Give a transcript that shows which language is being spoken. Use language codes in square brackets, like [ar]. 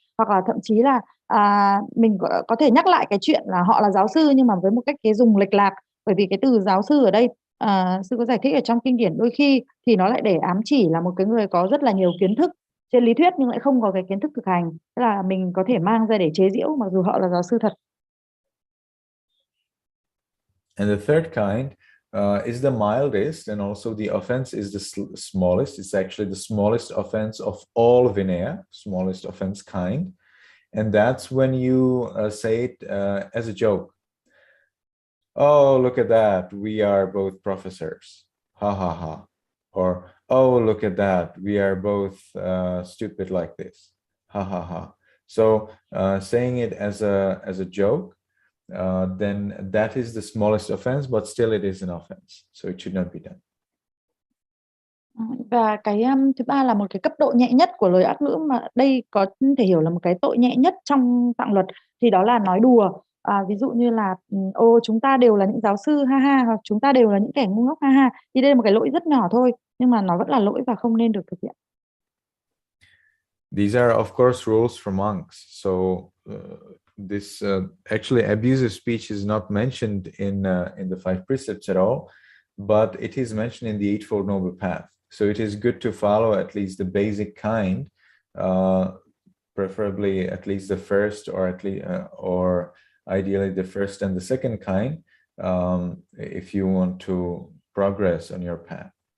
[vi] Hoặc là thậm chí là mình có thể nhắc lại cái chuyện là họ là giáo sư nhưng mà với một cách cái dùng lệch lạc. Bởi vì cái từ giáo sư ở đây, sư có giải thích ở trong kinh điển, đôi khi thì nó lại để ám chỉ là một cái người có rất là nhiều kiến thức trên lý thuyết nhưng lại không có cái kiến thức thực hành. Tức là mình có thể mang ra để chế giễu mặc dù họ là giáo sư thật. [en] And the third kind is the mildest, and also the offense is the smallest. It's actually the smallest offense of all Vinaya, smallest offense kind. And that's when you say it as a joke. Oh, look at that. We are both professors. Ha ha ha. Or, oh, look at that. We are both stupid like this. Ha ha ha. So saying it as a joke, then that is the smallest offense, but still it is an offense. So it should not be done. [vi] Và cái thứ ba là một cái cấp độ nhẹ nhất của lời ác ngữ mà đây có thể hiểu là một cái tội nhẹ nhất trong tạng luật, thì đó là nói đùa. Ví dụ như là ô chúng ta đều là những giáo sư ha ha, hoặc chúng ta đều là những kẻ ngu ngốc ha ha. Thì đây là một cái lỗi rất nhỏ thôi, nhưng mà nó vẫn là lỗi và không nên được thực hiện. [en] These are of course rules for monks. So this actually abusive speech is not mentioned in the 5 precepts at all, but it is mentioned in the Eightfold Noble Path. So it is good to follow at least the basic kind, preferably at least the first, or at least or ideally the first and the second kind, if you want to progress on your path.